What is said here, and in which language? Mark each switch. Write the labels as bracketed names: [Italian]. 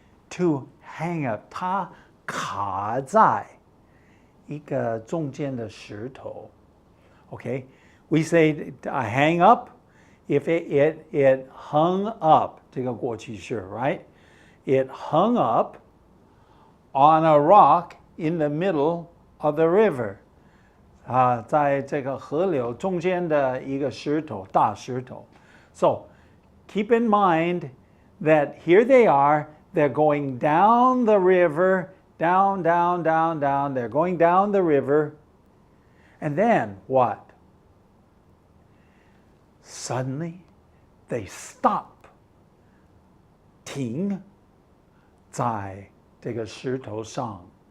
[Chinese] To hang up, 它卡在一个中间的石头. [English] Okay, we say hang up. If it hung up, 这个过去式, right? It hung up on a rock in the middle of the river. [Chinese] 在这个河流中间的一个石头，大石头. [English] So keep in mind that here they are, they're going down the river, down, down, down, down. They're going down the river. And then what? Suddenly, they stop. 停在这个石头上.